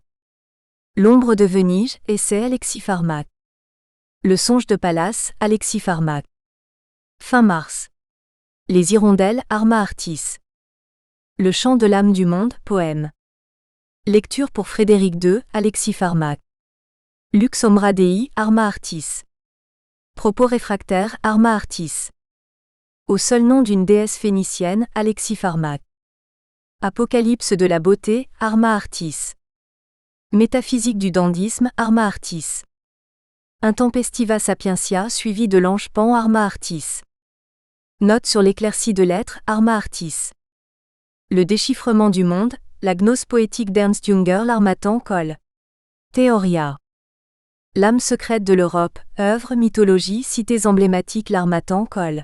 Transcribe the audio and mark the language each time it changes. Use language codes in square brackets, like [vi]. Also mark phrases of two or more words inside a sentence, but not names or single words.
[fr] L'ombre de Venige, essai Alexis Farmak. Le songe de Pallas, Alexis Farmak. Fin mars. Les hirondelles, Arma Artis. Le chant de l'âme du monde, poème. Lecture pour Frédéric II, Alexis Farmak. Lux Ombra Dei, Arma Artis. Propos réfractaires, Arma Artis. Au seul nom d'une déesse phénicienne, Alexis Farmak. Apocalypse de la beauté, Arma Artis. Métaphysique du dandysme, Arma Artis. Intempestiva sapientia suivi de l'ange Pan, Arma Artis. Note sur l'éclaircie de l'être, Arma Artis. Le déchiffrement du monde, la gnose poétique d'Ernst Jünger, l'Harmattan Col. Théoria. L'âme secrète de l'Europe, œuvre, mythologie, cités emblématiques, l'Harmattan Col.